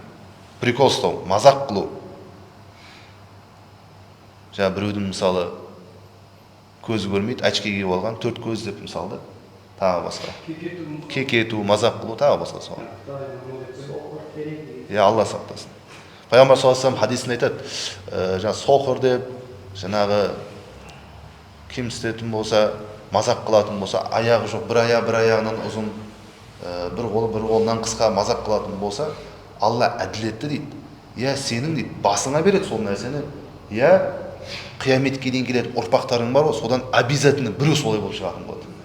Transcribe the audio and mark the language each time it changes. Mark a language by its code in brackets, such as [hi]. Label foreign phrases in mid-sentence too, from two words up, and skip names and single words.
[kk] Прикол ұстау, мазақ қылу. Жаңа біреудің мысалы көзі көрмейді, очки киіп алған, 4 көз деп мысалды, тағы басқа. Кекету, мазақ қылу, тағы басқа сол. Алла сақтасын. Пайғамбар [ar] صلى الله عليه وسلم [kk] хадисінде айтады, жаңа соқыр деп, жаңағы кемсітетін болса, мазақ қылатын болса, аяғы жоқ, бір аяғынан ұзын, бір қолынан қысқа мазақ қылатын болса, Алла әділетті дейді. Сенің дейді, басыңа береді сол нәрсені. Қияметке дейін келеді ұрпақтарың бар ғой, содан обязательно біреу солай болып шығатын болады.